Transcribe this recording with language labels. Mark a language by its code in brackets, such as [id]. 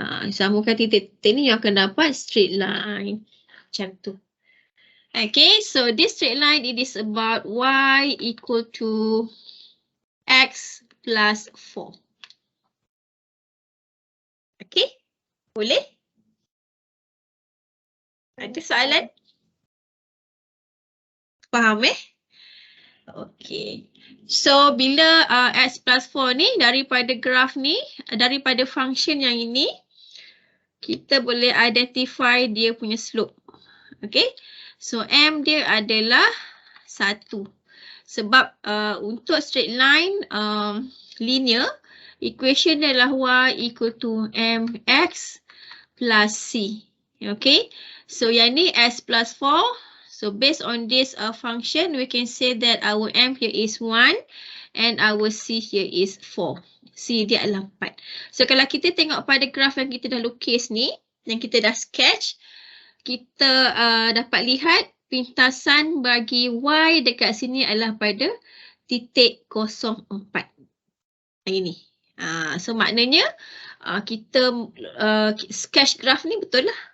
[ms] Sambungkan titik-titik ni yang akan dapat straight line. Macam tu. [en] Okay, so this straight line it is about y equal to x plus 4. [ms] Okay, boleh? Ada soalan? Faham Okay. So bila x plus 4 ni daripada graf ni, daripada function yang ini, kita boleh identify dia punya slope. Okay. So M dia adalah 1. Sebab untuk straight line linear, equation dia adalah y equal to mx plus c. Okay. So yang ni s plus 4. [en] So based on this function, we can say that our m here is 1 and our c here is 4. [ms] C dia adalah 4. So kalau kita tengok pada graf yang kita dah lukis ni, yang kita dah sketch, kita dapat lihat pintasan bagi y dekat sini adalah pada titik 04. Ini. So maknanya kita sketch graf ni betul lah.